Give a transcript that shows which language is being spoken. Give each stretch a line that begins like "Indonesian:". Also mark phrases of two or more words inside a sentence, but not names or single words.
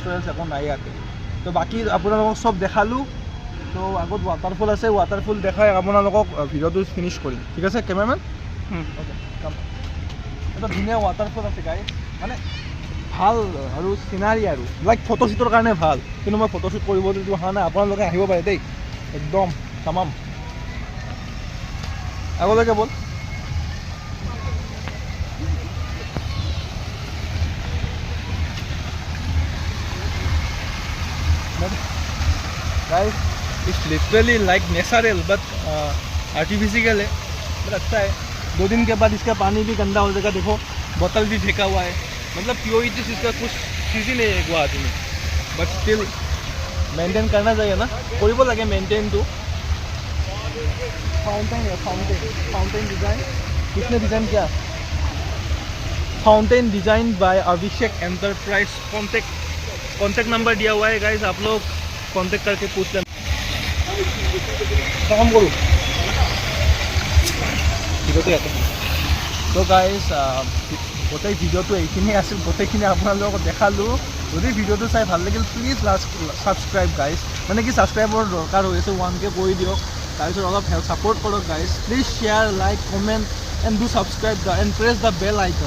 Assamese: ৰয়েলছ একো নাই ইয়াতে তো বাকী আপোনালোকক চব দেখালোঁ তো আগত ৱাটাৰফল আছে ৱাটাৰফল দেখাই আপোনালোকক ভিডিঅ'টো ফিনিছ কৰিম ঠিক আছে কেমেৰামেন অ'কে কাম এটা ধুনীয়া ৱাটাৰফল আছে গাইজ মানে ভাল আৰু চিনাৰী আৰু লাইক ফটোশ্বুটৰ কাৰণে ভাল কিন্তু মই ফটোশ্বুট কৰিবলৈ অহা নাই আপোনালোকে আহিব পাৰে দেই একদম তামাম আগলৈকে বল
Hindi: गाइस
English: it's literally like natural but artificial
Hindi: है बट अच्छा है 2 दिन के बाद इसका पानी भी गंदा हो जाएगा। देखो बोतल भी फेंका हुआ है, मतलब प्योरिटी इसका कुछ चीज़ ही नहीं है गुवाहाटी में।
English: but still maintain
Hindi: करना चाहिए ना,
Assamese: কৰিব লাগে मेंटेनটো।
Hindi: फाउंटेन है,
English: fountain design
Hindi: किसने डिज़ाइन किया?
English: fountain design by अभिषेक एंटरप्राइज। contact number
Hindi: दिया हुआ है गाइस, आप लोग कॉन्टेक्ट करके पूछ लेना।
Assamese: কাম কৰোঁ ভিডিঅ'টো ইয়াতে। তো গাইজ গোটেই ভিডিঅ'টো এইখিনিয়ে আছিল, গোটেইখিনি আপোনালোকক দেখালোঁ। যদি ভিডিঅ'টো চাই ভাল লাগিল
English: please subscribe guys,
Assamese: মানে কি ছাবস্ক্ৰাইবৰ দৰকাৰ হৈ আছে, 1K কৰি দিয়ক। তাৰপিছত অলপ ছাপোৰ্ট কৰক গাইজ,
English: please share, like, comment and do subscribe and press the bell icon.